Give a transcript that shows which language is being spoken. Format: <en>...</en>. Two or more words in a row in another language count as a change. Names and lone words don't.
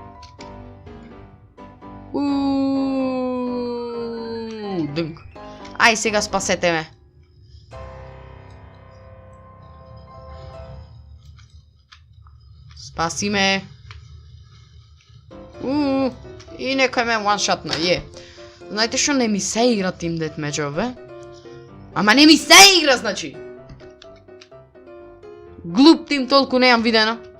<mk>Дънк. Ај, сега спасете ме. Спаси ме. И некој ме one-shotна, Знаете што не ми се игра Team Deathmatch, бе? Ама не ми се игра, значи! Глуп тим толку неам видено.</mk>